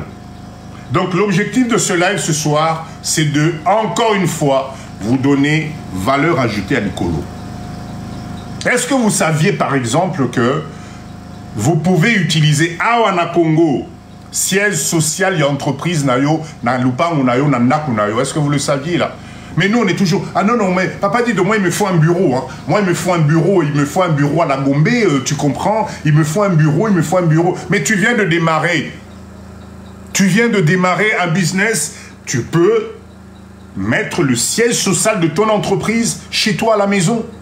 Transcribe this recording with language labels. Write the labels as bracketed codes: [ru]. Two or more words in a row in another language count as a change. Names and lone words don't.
[fr] Donc l'objectif de ce live ce soir, c'est de, encore une fois, vous donner valeur ajoutée à l'écolo. Est-ce que vous saviez par exemple que vous pouvez utiliser Awana Congo, siège social et entreprise [ln] nayo, na lupangu nayo, na naku nayo? [fr] Est-ce que vous le saviez là? Mais nous on est toujours, ah non non, mais papa dit de moi il me faut un bureau, hein. Moi il me faut un bureau, il me faut un bureau à la Gombe, tu comprends? Il me faut un bureau, il me faut un bureau. Mais tu viens de démarrer. Tu viens de démarrer un business, tu peux mettre le siège social de ton entreprise chez toi à la maison.